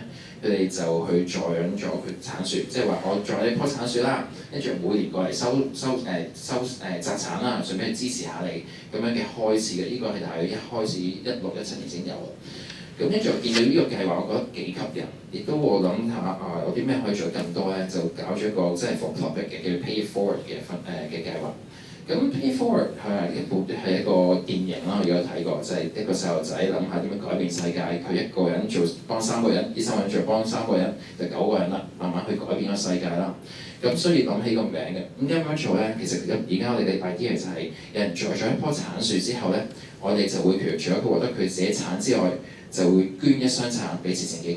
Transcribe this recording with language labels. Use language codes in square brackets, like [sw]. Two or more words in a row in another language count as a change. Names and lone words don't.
[yue] 佢哋就去助養咗佢產樹，即係話我助養一棵產樹啦，跟住每年過嚟摘產啦，順便支持下你咁樣嘅開始嘅。呢個係大約一開始16、17年先有嘅。咁跟住我見到呢個計劃，我覺得幾吸引，亦都我諗下有啲咩可以做更多咧，就搞咗一個即係 [en] for profit [yue] 嘅叫 Pay Forward 嘅計劃。咁 Pay Forward 係一個電影啦，如果有睇過，就係一個細路仔諗下點樣改變世界，佢一個人幫3個人，呢3個人再幫3個人，就9個人啦，慢慢去改變個世界啦。咁所以諗起個名嘅，咁點樣做咧？其實而家我哋嘅 idea 就係有人栽咗一棵橙樹之後咧，我哋就會譬如除咗佢獲得佢自己橙之外，就會捐1箱橙俾慈善機構。